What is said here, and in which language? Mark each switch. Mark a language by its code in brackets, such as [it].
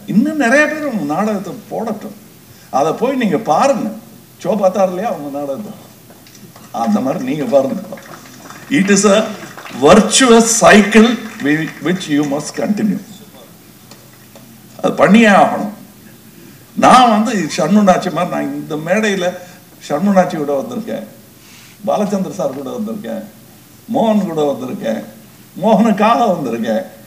[ta] இன்னும் நிறைய பேர் உங்க நாடகத்தை போடட்டும், அதை போய் நீங்க பாருங்க. ஷோ பார்த்தாரு இல்லையா அவங்க நாடகத்தை, அந்த மாதிரி நீங்க பாருங்க. [en] It is a virtuous cycle which you must continue. [ta] அது பண்ணியே ஆகணும். நான் ஷண்முனாச்சி மாதிரி, நான் இந்த மேடையில் ஷண்முனாச்சி கூட வந்திருக்கேன், பாலச்சந்திர சார் கூட வந்திருக்கேன், மோகன் கூட வந்திருக்கேன், மோகனுக்காக வந்திருக்கேன்.